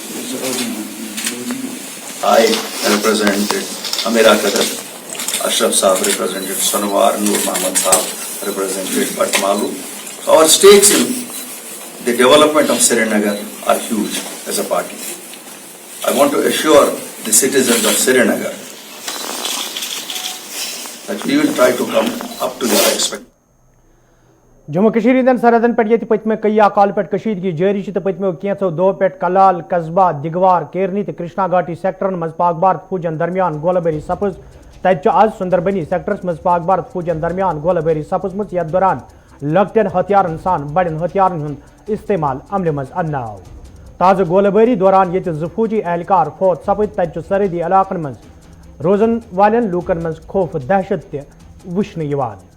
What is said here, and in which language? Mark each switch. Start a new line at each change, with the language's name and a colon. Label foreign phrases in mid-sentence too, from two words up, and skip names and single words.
English: I represented Amira Qadar, Ashraf Saab represented Sanwar, Noor Muhammad Saab represented Patmalu. Our stakes in the development of Srinagar are huge as a party. I want to assure the citizens of Srinagar that we will try to come up to their expectations.
Kashmiri: جموں کشمیر ہندین سرحدن پہ یہ پتمے کئی کال پہ کشیدگی جاری تو پتمو کینچو دو پہ کلال قصبہ دگوار کیرنی تو کرشنا گھاٹی سیکٹرن مز پاک بھارت فوجن درمیان گولہ باری سپز. تت آز سندربنی سیکٹرس مز پاک بھارت فوجن درمیان گولہ باری سپزمت یتھ دوران لکٹن ہتھیارن سان بڑن ہتھیارن ہند استعمال عمل مز انہ آو. تازہ گولہ باری دوران یہ فوجی اہلکار فوت سپد تت سرحدی علاقن مز روزن والن لوکن مز خوف دہشت تہ وچھنہ یوان.